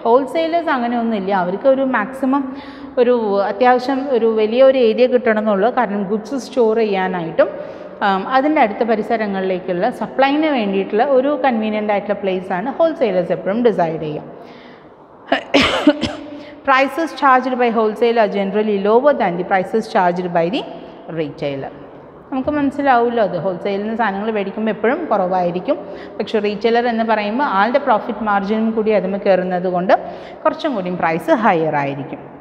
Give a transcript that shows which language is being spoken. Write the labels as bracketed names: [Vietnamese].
[Malayalam] Wholesalers അങ്ങനെ ഒന്നുമില്ല. അവർക്ക് ഒരു മാക്സിമം ഒരു അത്യാവശ്യം ഒരു വലിയൊരു ഏരിയ കിട്ടണമെന്നുള്ളൂ. കാരണം ഗുഡ്സ് സ്റ്റോർ ചെയ്യാനായിട്ടും അതിൻ്റെ അടുത്ത പരിസരങ്ങളിലേക്കുള്ള സപ്ലൈന് വേണ്ടിയിട്ടുള്ള ഒരു കൺവീനിയൻ്റ് ആയിട്ടുള്ള പ്ലേസാണ് ഹോൾസെയിലേഴ്സ് എപ്പോഴും ഡിസൈഡ് ചെയ്യുക. [English] prices charged by wholesaler are generally lower than the prices charged by the retailer. [Malayalam] നമുക്ക് മനസ്സിലാവുമല്ലോ അത് ഹോൾസെയിലിൽ നിന്ന് സാധനങ്ങൾ മേടിക്കുമ്പോൾ എപ്പോഴും കുറവായിരിക്കും, പക്ഷേ റീറ്റെയിലർ എന്ന് പറയുമ്പോൾ ആളുടെ പ്രോഫിറ്റ് മാർജിനും കൂടി അതിന് കയറുന്നത് കൊണ്ട് കുറച്ചും കൂടിയും പ്രൈസ് ഹയർ ആയിരിക്കും.